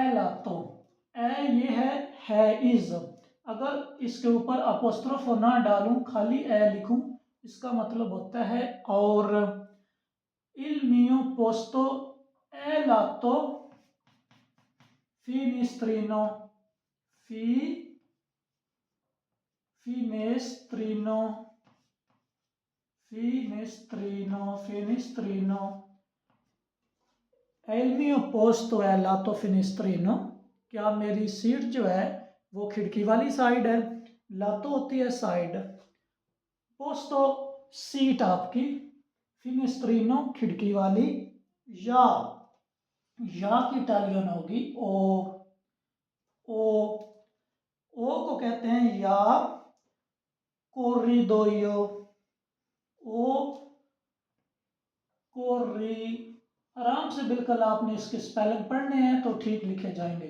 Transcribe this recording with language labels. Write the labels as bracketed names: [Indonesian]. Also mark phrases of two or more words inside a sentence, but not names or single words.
[Italian] è lato, [Urdu] ای یہ ہے اِز، اگر اس کے اوپر اپوسٹروف نہ ڈالوں، خالی ای لکھوں، اس کا مطلب ہوتا ہے اور. [Italian] il mio posto è lato finestrino, fi finestrino, finestrino, finestrino, è il mio posto è lato finestrino, [Urdu] کیا میری سیٹ جو ہے وہ کھڑکی والی سائیڈ ہے. لاتو ہوتی ہے سائیڈ، پوستو سیٹ آپ کی، فنیسترینو کھڑکی والی، یا کی اٹالین ہوگی او، او، او کو کہتے ہیں یا کوریدوئیو، او کوری، آرام سے بالکل آپ نے اس کے سپیلنگ پڑھنے ہیں تو ٹھیک لکھے جائیں گے.